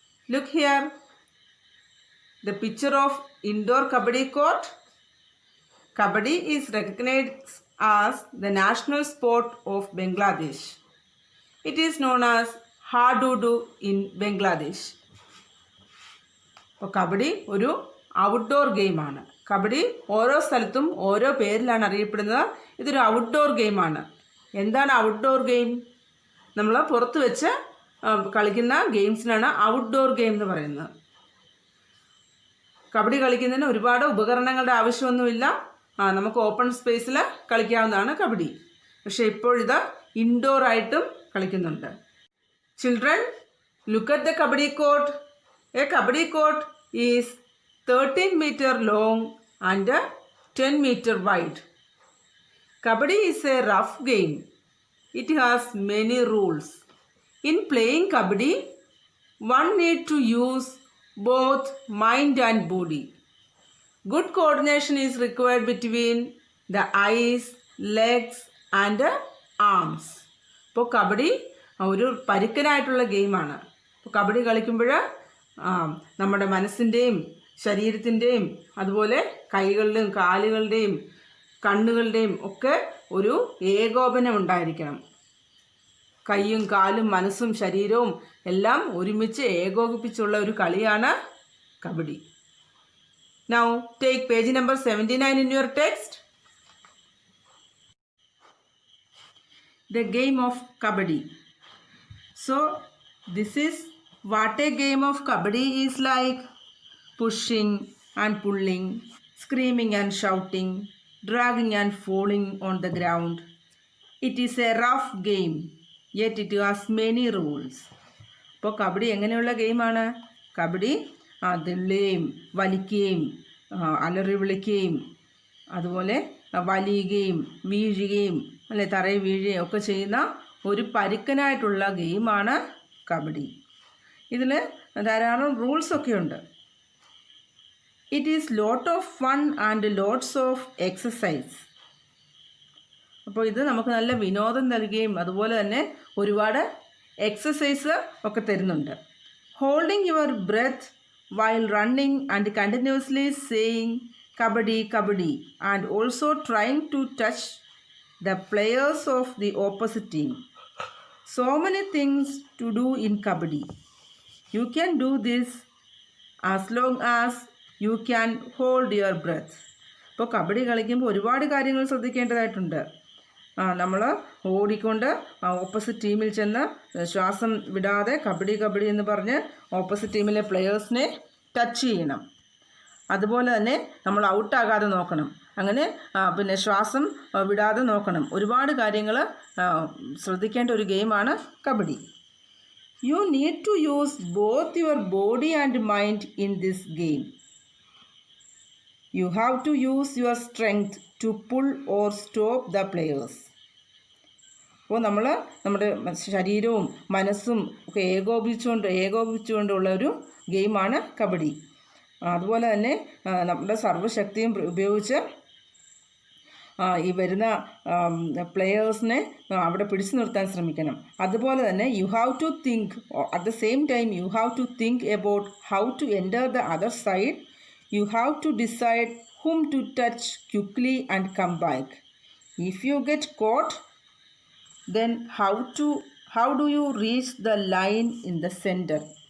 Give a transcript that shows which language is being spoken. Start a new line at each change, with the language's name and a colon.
English: Look here, the picture of indoor Kabaddi court. Kabaddi is recognized as the national sport of Bangladesh. It is known as Hadudu in Bangladesh.
Malayalam: അപ്പോൾ കബഡി ഒരു outdoor ഗെയിമാണ്. കബഡി ഓരോ സ്ഥലത്തും ഓരോ പേരിലാണ് അറിയപ്പെടുന്നത്. ഇതൊരു ഔട്ട്ഡോർ ഗെയിമാണ്. എന്താണ് ഔട്ട്ഡോർ ഗെയിം? നമ്മൾ പുറത്ത് വെച്ച് കളിക്കുന്ന ഗെയിംസിനാണ് ഔട്ട്ഡോർ ഗെയിം എന്ന് പറയുന്നത്. കബഡി കളിക്കുന്നതിന് ഒരുപാട് ഉപകരണങ്ങളുടെ ആവശ്യമൊന്നുമില്ല. നമുക്ക് ഓപ്പൺ സ്പേസിൽ കളിക്കാവുന്നതാണ് കബഡി. പക്ഷേ ഇപ്പോഴിത് ഇൻഡോർ ആയിട്ടും കളിക്കുന്നുണ്ട്.
English: Children, look at the kabaddi court. A kabaddi court is 13 meter long and 10 meter wide. Kabaddi is a rough game. It has many rules. In playing kabaddi, one needs to use both mind and body. Good coordination is required between the eyes, legs and arms.
Malayalam: ഇപ്പോൾ കബഡി ഒരു പരുക്കനായിട്ടുള്ള ഗെയിമാണ്. ഇപ്പോൾ കബഡി കളിക്കുമ്പോൾ നമ്മുടെ മനസ്സിൻ്റെയും ശരീരത്തിൻ്റെയും അതുപോലെ കൈകളുടെയും കാലുകളുടെയും കണ്ണുകളുടെയും ഒക്കെ ഒരു ഏകോപനം ഉണ്ടായിരിക്കണം. കൈയും കാലും മനസ്സും ശരീരവും എല്ലാം ഒരുമിച്ച് ഏകോപിപ്പിച്ചുള്ള ഒരു കളിയാണ് kabaddi.
English: Now take page number 79 in your text. The game of kabaddi. So this is what a game of kabaddi is like: pushing and pulling, screaming and shouting, dragging and falling on the ground. It is a rough game, yet it has many rules.
Malayalam: ഇപ്പോൾ കബഡി എങ്ങനെയുള്ള ഗെയിമാണ്? കബഡി തുള്ളുകയും വലിക്കുകയും അലറി വിളിക്കുകയും അതുപോലെ വലിയുകയും വീഴുകയും അല്ലെ തറയിൽ വീഴുകയും ഒക്കെ ചെയ്യുന്ന ഒരു പരുക്കനായിട്ടുള്ള ഗെയിമാണ് കബഡി. ഇതിൽ ധാരാളം റൂൾസൊക്കെ ഉണ്ട്.
English: It is lot of fun and lots of exercise.
Malayalam: അപ്പോൾ ഇത് നമുക്ക് നല്ല വിനോദം നൽകുകയും അതുപോലെ തന്നെ ഒരുപാട് എക്സസൈസ് ഒക്കെ തരുന്നുണ്ട്.
English: Holding your breath while running and continuously saying kabaddi kabaddi and also trying to touch the players of the opposite team. So many things to do in kabaddi. You can do this as long as you can hold your breath.
Malayalam: ഇപ്പോൾ കബഡി കളിക്കുമ്പോൾ ഒരുപാട് കാര്യങ്ങൾ ശ്രദ്ധിക്കേണ്ടതായിട്ടുണ്ട്. നമ്മൾ ഓടിക്കൊണ്ട് opposite ടീമിൽ ചെന്ന് ശ്വാസം വിടാതെ കബഡി കബഡി എന്ന് പറഞ്ഞ് ഓപ്പോസിറ്റ് ടീമിലെ പ്ലെയേഴ്സിനെ ടച്ച് ചെയ്യണം. അതുപോലെ തന്നെ നമ്മൾ ഔട്ടാകാതെ നോക്കണം. അങ്ങനെ പിന്നെ ശ്വാസം വിടാതെ നോക്കണം. ഒരുപാട് കാര്യങ്ങൾ ശ്രദ്ധിക്കേണ്ട ഒരു ഗെയിമാണ് kabaddi.
English: You need to use both your body and mind in this game. You have to use your strength to pull or stop the players.
Malayalam: അപ്പോൾ നമ്മുടെ ശരീരവും മനസ്സും ഒക്കെ ഏകോപിച്ചുകൊണ്ടുള്ള ഒരു ഗെയിമാണ് കബഡി. അതുപോലെ തന്നെ നമ്മുടെ സർവ്വശക്തിയും ഉപയോഗിച്ച് ഈ വരുന്ന പ്ലെയേഴ്സിനെ അവിടെ പിടിച്ചു നിർത്താൻ ശ്രമിക്കണം. അതുപോലെ തന്നെ
English: You have to think at the same time you have to think about how to enter the other side. You have to decide whom to touch quickly and come back. If you get caught, then how do you reach the line in the center?